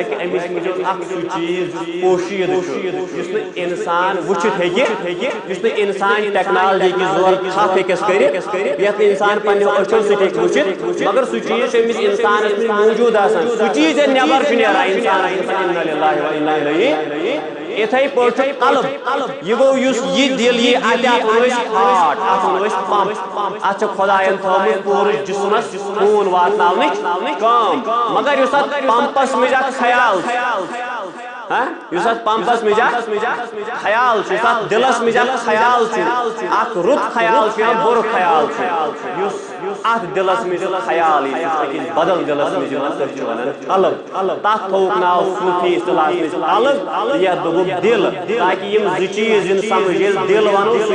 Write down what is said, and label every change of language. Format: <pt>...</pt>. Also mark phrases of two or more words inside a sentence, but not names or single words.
<ks>کہِ أمِس منٛز چھُ اکھ سُہ چیٖز یُس پوشیٖدٕ چھُ یُس نہٕ انسان وٕچھِتھ ہیٚکہِ یُس نہٕ انسان ٹیکنالوجی کہِ زورٕ تھپھ ہیٚکٮ۪س کٔرِتھ یتھ انسان پننٮ۪و أچھو سۭتۍ ہیٚکہِ وٕچھِتھ مگر سُہ چیٖز چھُ أمِس انسانس منٛز موٗجوٗد آسان سُہ چیٖز ییٚلہِ نٮ۪بر چھُ نیران انسانس</ks> <ar>اِنّا لِلّٰهِ وَإِنّا إِلَيْهِ</ar> <ks>اِتھَے پٲٹھۍ قلب یہِ گوٚو یُس یہِ دل یی اتہِ اتھ وَنو أسۍ ہارٹ اتھ وَنو أسۍ پمپ اتھ چھِ خۄداین تھٲومٕژ پوٗرٕ جسمس خوٗن واتناونٕچ کٲم مگر یُس اتھ پمپس منٛز اکھ خیال یُس اتھ پمپس منٛز اکھ خیال چھُ یُس اتھ دلس منٛز اکھ خیال چھُ اکھ رُت خیال چھُ یا بُرٕ خیال چھُ یُس اتھ دلس منٛز خیال یی سُہ چھُ أکِس بدل دلس منٛز یِوان تٔتھۍ چھِ ونان قلب تتھ تھوٚوُکھ ناو صوٗفی اصطلاحس منٛز قلب یتھ دوٚپُکھ دل تاکہِ یِم زٕ چیٖز یِن سمجھ ییٚلہِ دل ونو سُہ</ks>